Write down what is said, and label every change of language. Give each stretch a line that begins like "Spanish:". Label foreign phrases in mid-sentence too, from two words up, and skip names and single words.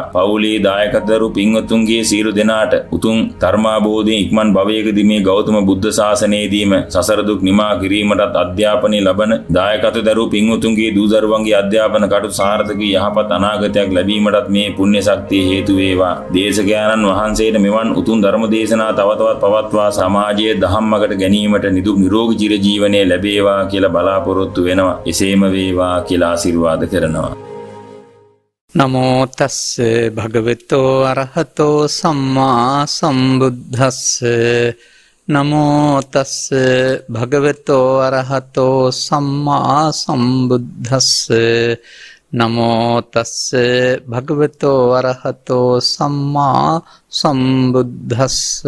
Sinhala: පවුලේ දායකදරු පින්වතුන්ගේ සියලු දෙනාට උතුම් ධර්මාබෝධයෙන් ඉක්මන් භවයකදී මේ ගෞතම බුද්ධ ශාසනයේදීම සසර දුක් නිමා කිරීමටත් අධ්‍යාපනය ලබන දායකදරු පින්වතුන්ගේ දූ දරුවන්ගේ අධ්‍යාපන කටයුතු සාර්ථක යහපත් අනාගතයක් ලැබීමටත් මේ පුණ්‍ය ශක්තිය හේතු වේවා. දේශකයන්න් වහන්සේට මෙවන් උතුම් ධර්ම දේශනා තව තවත් පවත්වා සමාජයේ ධම්මකට ගැනීමට නිදුක් නිරෝගී චිර ජීවනයේ ලැබේවා කියලා බලාපොරොත්තු වෙනවා. එසේම වේවා කියලා ආශිර්වාද කරනවා.
Pali: නමෝ තස්ස භගවතෝ අරහතෝ සම්මා සම්බුද්දස්ස නමෝ තස්ස භගවතෝ අරහතෝ සම්මා සම්බුද්දස්ස නමෝ තස්ස භගවතෝ අරහතෝ සම්මා සම්බුද්දස්ස